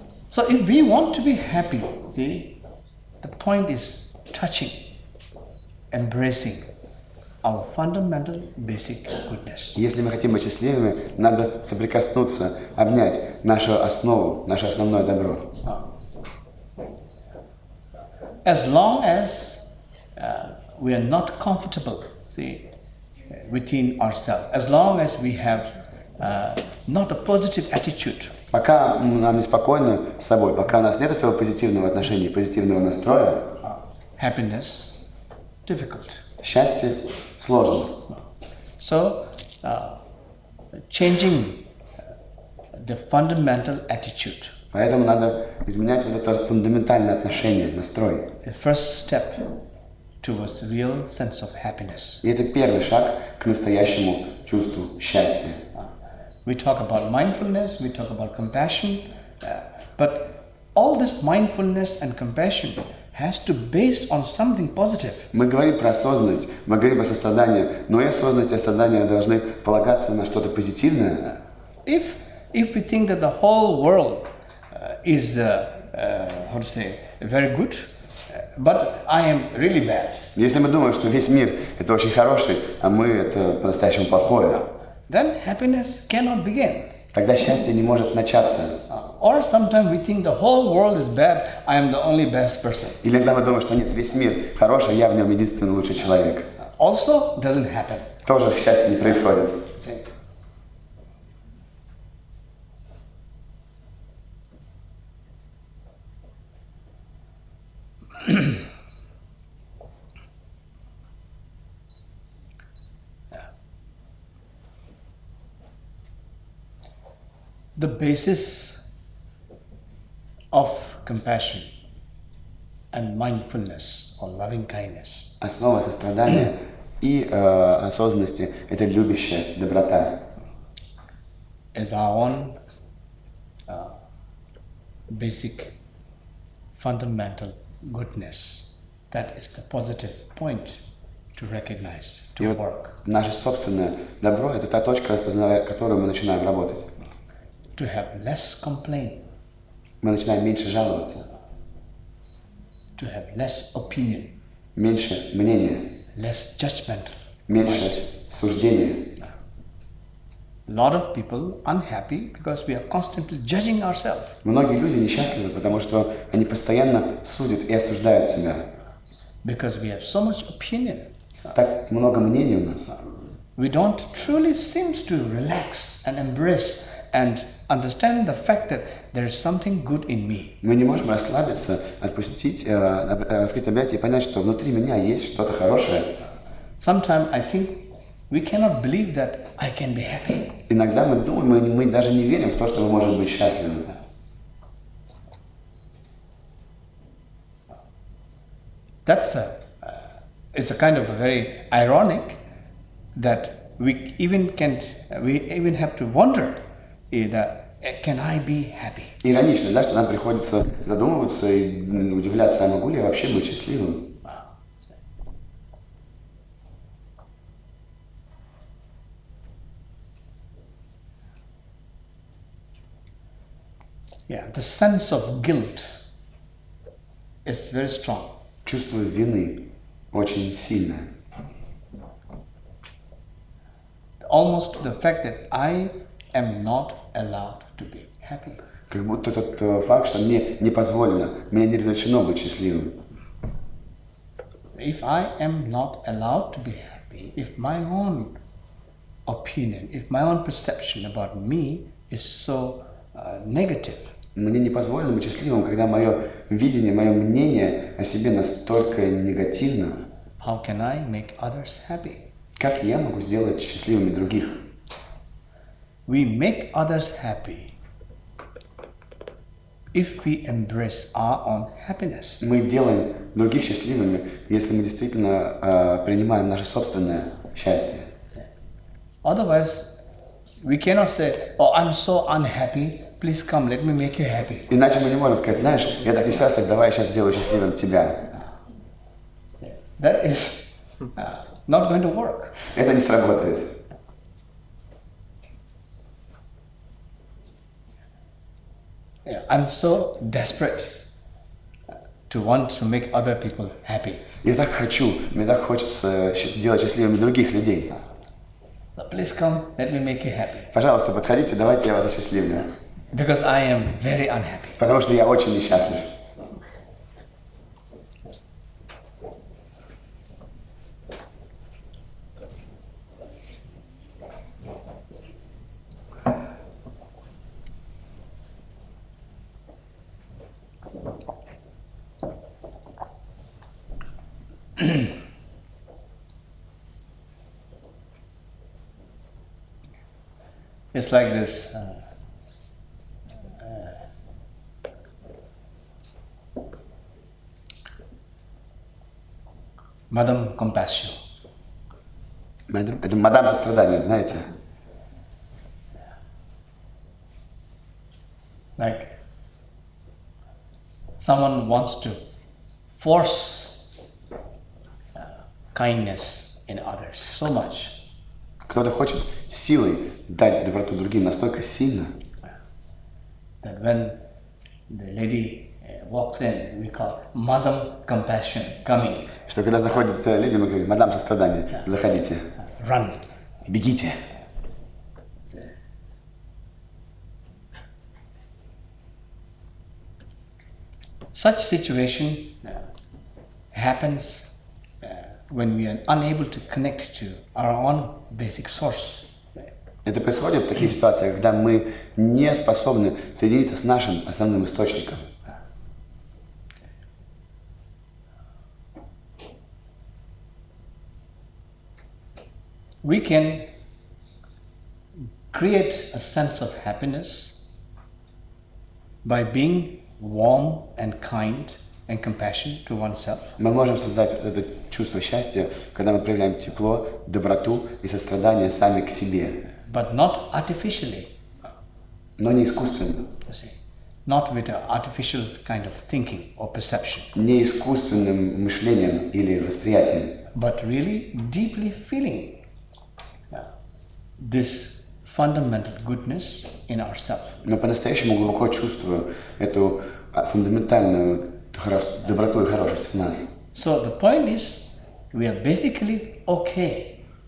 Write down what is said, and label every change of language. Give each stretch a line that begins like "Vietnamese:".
English: So if we want to be happy, the point is touching, embracing our fundamental basic goodness.
Russian: Если мы хотим быть счастливыми, надо соприкоснуться, обнять нашу основу, наше основное добро.
English: As long as we are not comfortable, within ourselves, as long as we have not a positive attitude,
Russian: Пока нам неспокойно с собой, пока у нас нет этого позитивного отношения, позитивного настроя,
English: happiness difficult.
Russian: Счастье сложно.
English: So, changing the fundamental attitude.
Russian: Поэтому надо изменять вот это фундаментальное отношение, настрой.
English: The first step towards the real sense of happiness.
Russian: И это первый шаг к настоящему чувству счастья.
English: We talk about mindfulness, we talk about compassion, but all this mindfulness and compassion has to base on something positive.
Russian: Мы говорим про осознанность, мы говорим про сострадание, но и осознанность и сострадание должны полагаться на что-то позитивное.
English: If we think that the whole world is how to say very good, but I am really bad.
Russian: Если мы думаем, что весь мир это очень хороший, а мы это по-настоящему плохое,
English: then happiness cannot begin.
Russian: тогда счастье не может начаться.
English: Or sometimes we think the whole world is bad, I am the only best person.
Russian: Или иногда мы думаем, что нет, весь мир хороший, я в нем единственный лучший человек.
English: Also doesn't happen.
Russian: Тоже счастье не происходит.
English: The basis of compassion and mindfulness or loving kindness
Russian: Основа сострадания и осознанности – это любящая доброта.
English: is our own basic fundamental goodness. That is the positive point to recognize,
Russian: И
English: to
Russian: вот
English: work,
Russian: наше собственное добро – это та точка, распознавая которую мы начинаем работать.
English: to have less complaint,
Russian: Мы начинаем меньше жаловаться,
English: to have less opinion,
Russian: меньше мнения,
English: less judgmental.
Russian: меньше суждения.
English: A lot of people unhappy because we are constantly judging ourselves.
Russian: Многие люди несчастливы, потому что они постоянно судят и осуждают себя.
English: Because we have so much opinion.
Russian: Так много мнений у нас.
English: We don't truly seem to relax and embrace and understand the fact that there is something good in me.
Russian: Мы не можем расслабиться, отпустить, раскрыть объятия и понять, что внутри меня есть что-то хорошее.
English: Sometimes I think we cannot believe that I can be happy.
Russian: Иногда мы думаем, мы даже не верим в то, что мы можем быть счастливы.
English: That's it's a kind of a very ironic that we even have to wonder that can I be happy?
Russian: Иронично, да, что нам приходится задумываться и удивляться, а могу ли я вообще быть счастливым?
English: Yeah, the sense of guilt is very strong.
Russian: Чувство вины очень сильное.
English: Almost the fact that I am not allowed to be happy.
Russian: Как будто тот факт, что мне не позволено, мне не разрешено быть счастливым.
English: If I am not allowed to be happy, if my own opinion, if my own perception about me is so negative,
Russian: Мне не позволено быть счастливым, когда мое видение, мое мнение о себе настолько негативно.
English: how can I make others happy?
Russian: Как я могу сделать счастливыми других?
English: We make others happy if we embrace our own happiness.
Russian: Мы делаем других счастливыми, если мы действительно принимаем наше собственное счастье.
English: Otherwise, we cannot say, oh, I'm so unhappy, please come, let me make you happy.
Russian: Иначе мы не можем сказать, знаешь, я так несчастлив, давай я сейчас сделаю счастливым тебя.
English: That is not going to work.
Russian: Это не сработает.
English: Yeah, I'm so desperate to want to make other people happy.
Russian: Я так хочу, мне так хочется делать счастливыми других людей.
English: So please come, let me make you happy.
Russian: Пожалуйста, подходите, давайте я вас осчастливлю.
English: Because I am very unhappy.
Russian: Потому что я очень несчастлив.
English: It's like this. Madam Compassion.
Russian: Это мадам сострадание, знаете?
English: Like someone wants to force kindness in others so much.
Russian: Кто-то хочет силой дать доброту другим настолько сильно,
English: that when the lady walks in, we call Madam Compassion coming.
Russian: Что когда заходят люди, мы говорим, мадам сострадание, заходите.
English: Run.
Russian: Бегите.
English: Such situation happens when we are unable to connect to our own basic source.
Russian: Это происходит в таких ситуациях, когда мы не способны соединиться с нашим основным источником.
English: We can create a sense of happiness by being warm and kind and compassion to oneself.
Russian: Мы можем создать это чувство счастья, когда мы проявляем тепло, доброту и сострадание сами к себе.
English: But not artificially.
Russian: Но не искусственно.
English: Not with an artificial kind of thinking or perception.
Russian: Не искусственным мышлением или восприятием.
English: But really deeply feeling this fundamental goodness in ourselves.
Russian: Но по-настоящему глубоко чувствую эту фундаментальную доброту и хорошесть в нас.
English: So the point is, we are basically okay.